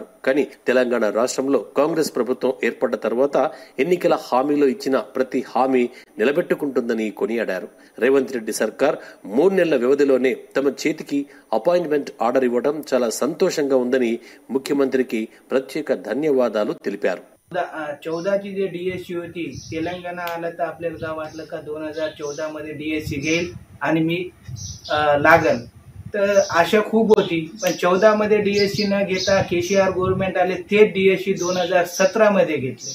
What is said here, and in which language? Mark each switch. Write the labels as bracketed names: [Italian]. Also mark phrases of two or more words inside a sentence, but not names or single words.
[Telugu] కానీ తెలంగాణ రాష్ట్రంలో కాంగ్రెస్ ప్రభుత్వం ఏర్పడ్డ తర్వాత ఎన్నికల హామీలో ఇచ్చిన ప్రతి హామీ నిలబెట్టుకుంటుందని కొనియాడారు. రేవంత్ రెడ్డి సర్కార్ 3 నెలల వ్యవధిలోనే తమ చేతికి అపాయింట్మెంట్ ఆర్డర్ ఇవ్వడం చాలా సంతోషంగా ఉందని ముఖ్యమంత్రికి ప్రత్యేక ధన్యవాదాలు తెలిపారు. [Marathi] 14ची जे डीएससी होती, तेलंगणा आलं तर आपल्याला काय वाटलं का 2014 मध्ये डीएससी घेईल आणि मी लागल, तर आशा खूप होती. पण 14 मध्ये डीएससी न घेता केसीआर गव्हर्नमेंट आले, ते डीएससी 2017 मध्ये घेतले.